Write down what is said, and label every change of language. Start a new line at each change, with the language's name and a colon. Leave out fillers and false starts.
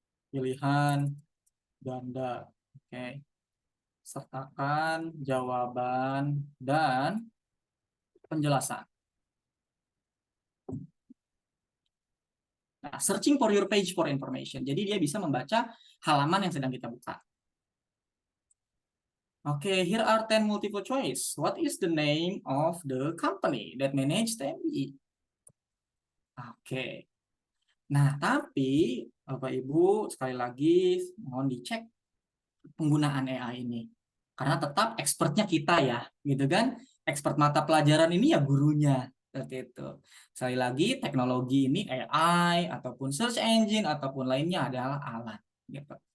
Indonesian: Pilihan ganda. Oke. Sertakan jawaban dan penjelasan. Nah,
English: searching for your page for information.
Indonesian: Jadi dia bisa membaca halaman yang sedang kita buka.
English: Oke, here are 10 multiple choice. What is the name of the company that manage TMI?
Indonesian: Oke. Nah, tapi Bapak Ibu sekali lagi mohon dicek penggunaan AI ini. Karena tetap expertnya kita ya, gitu kan? Expert mata pelajaran ini ya gurunya. Seperti itu. Sekali lagi, teknologi ini AI ataupun search engine ataupun lainnya adalah alat. Gitu.